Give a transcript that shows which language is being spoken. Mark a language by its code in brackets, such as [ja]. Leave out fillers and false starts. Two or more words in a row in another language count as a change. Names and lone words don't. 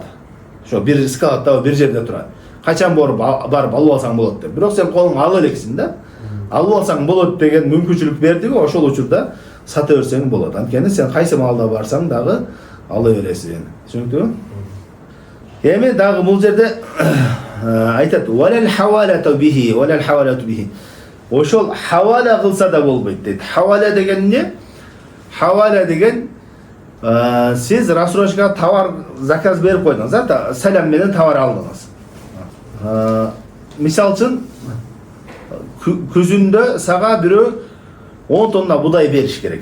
[ky] Ошо бир скалатта бир жерде турат. Качан барып алып алсаң болот деп. Бирок сен колуңа ал элексиң да. Алып алсаң болот деген мүмкүнчүлүк бердиби, ошол учурда сата берсең болот. Анткени сен кайсы малда барсаң дагы ала бересиң. Түшүнүктүбү? Эми дагы бул жерде айтат: [ar] "ولا الحوالة به، ولا الحوالة به." [ky] Ошол хавала кылса да болбойт дейт. Хавала деген эмне? Хавала деген сиз рассрочка товар заказ берип койдуңуз, да, салам менен товар алдыңыз. Мисал үчүн күзүндө сага бирөө 10 тонна будай бериш керек.